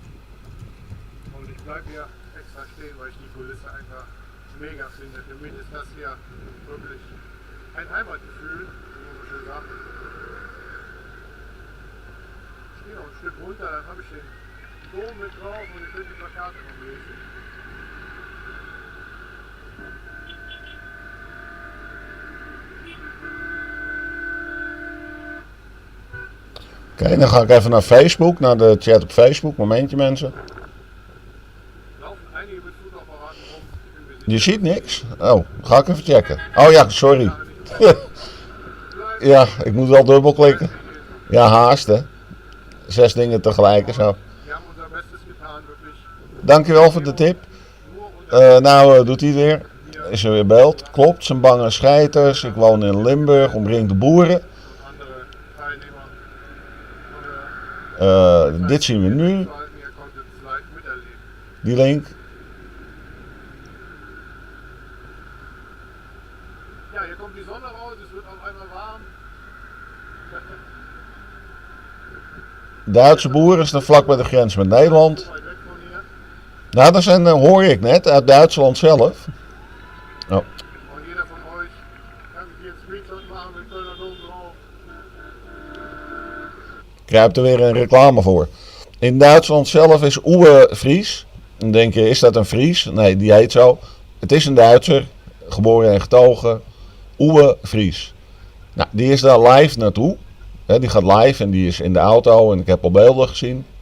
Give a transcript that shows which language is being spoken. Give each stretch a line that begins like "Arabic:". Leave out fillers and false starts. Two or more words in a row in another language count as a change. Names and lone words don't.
German: Und ich bleibe hier extra stehen, weil ich die Kulisse einfach mega finde. Für mich ist das hier wirklich ein Heimatgefühl, wie man so schön sagt. Ich gehe noch ein Stück runter, dann habe ich den Dom mit drauf und ich will die Plakate noch lesen.
Dutch: Oké, dan ga ik even naar Facebook, naar de chat op Facebook. Momentje mensen.
German: Laufen einige Bezugsapparaten rum.
Dutch: Je ziet niks? Oh, ga ik even checken. Oh ja, sorry. Ja, ik moet wel dubbel klikken. Ja, haast hè. 6 dingen tegelijk en zo.
German: Wir haben unser Bestes getan, wirklich.
Dutch: Dankjewel voor de tip. Doet hij weer. Is er weer beeld. Klopt, zijn bange scheiters. Ik woon in Limburg, omringd de boeren.
German: Andere Teilnehmer.
Dutch: Dit zien we nu.
German: Ihr konntet es live miterleben.
Dutch: Die link.
German: Ja, hier kommt die Sonne raus, es wird auf einmal warm.
Dutch: Duitse boeren staan vlak bij de grens met Nederland.
German: Weit weg von hier.
Dutch: Nou, dat zijn, hoor ik net, uit Duitsland zelf. Oh.
German: Und jeder von euch kann sich hier ein Screenshot machen mit Kölner Dom drauf.
Dutch: Kruipt er weer een reclame voor. In Duitsland zelf is Uwe Fries. Dan denk je, is dat een Fries? Nee, die heet zo. Het is een Duitser, geboren en getogen. Uwe Fries. Nou, die is daar live naartoe. Die gaat live en die is in de auto en ik heb al beelden gezien.